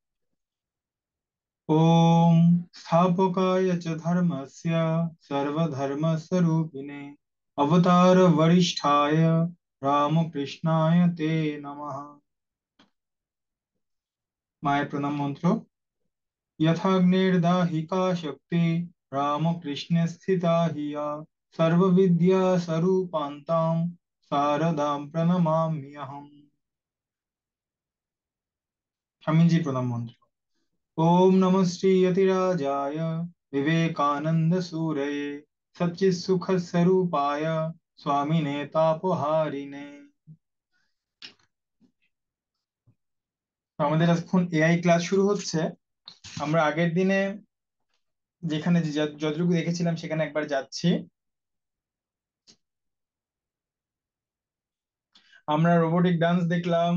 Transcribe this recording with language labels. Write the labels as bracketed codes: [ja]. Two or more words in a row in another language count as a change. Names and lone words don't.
[sa] ওম স্থাপকায় চ ধর্মস্য সর্বধর্মস্বরূপিণে অবতার বরিষ্ঠায় রামকৃষ্ণায় তে নমঃ। [bn] মায়ের প্রণাম মন্ত্র। [sa] यथाग्निर्दाहिका शक्ति रामकृष्णे स्थिता हिया सर्वविद्या स्वरूपान्तां शारदां प्रणमाम्यहम्। [bn] স্বামীজি প্রণাম মন্ত্র। [sa] ओम नमः श्री यतिराजाय विवेकानंद सूरये सच्चित्सुख स्वरूपाय स्वामिने तापहारिणे। [bn] তো আমাদের এখন [en] AI class [bn] শুরু হচ্ছে। আমরা আগের দিনে যেখানে যতটুকু দেখেছিলাম সেখানে একবার যাচ্ছি। আমরা [en] robotic dance [bn] দেখলাম।